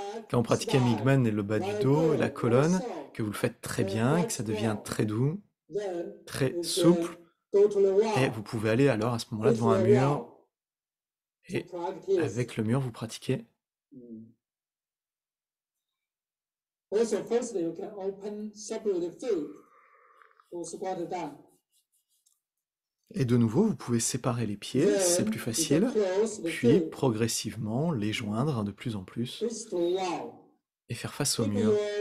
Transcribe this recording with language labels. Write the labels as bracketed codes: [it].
[fr] Quand vous pratiquez Mingmen et le bas du dos et la colonne, que vous le faites très bien, que ça devient très doux, très souple, et vous pouvez aller alors à ce moment-là devant un mur, et avec le mur, vous pratiquez. [en] Also, firstly, you can open separate the feet to squat down. [fr] Et de nouveau, vous pouvez séparer les pieds, c'est plus facile, puis progressivement les joindre de plus en plus et faire face au mur.